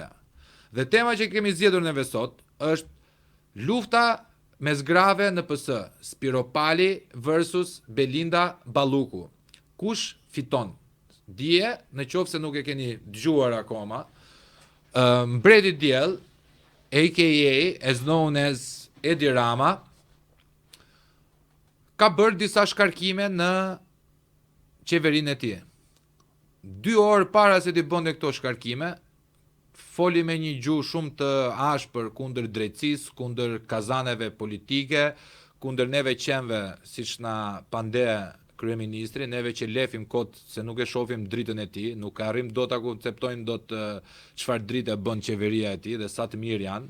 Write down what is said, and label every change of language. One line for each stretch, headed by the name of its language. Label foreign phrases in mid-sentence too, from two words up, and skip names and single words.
Albanian: Dhe tema që kemi zgjedhur neve sot është lufta mes grave në PS, Spiro Pali versus Belinda Balluku. Kush fiton? Dje, në qoftë se nuk e keni dëgjuar akoma, mbreti diell,
English: aka as known as
Albanian: Edi Rama, ka bërë disa shkarkime në qeverinë e tij. 2 orë para se t'i bënte këto shkarkime, foli me një gjuhë shumë të ashpër kundër drejtësisë, kundër kazaneve politike, kundër neve qenve, siç na pande kryeministri, neve që lefim kot se nuk e shohim dritën e tij, nuk arrim dot ta konceptojmë dot çfarë drite bën qeveria e tij dhe sa të mirë janë.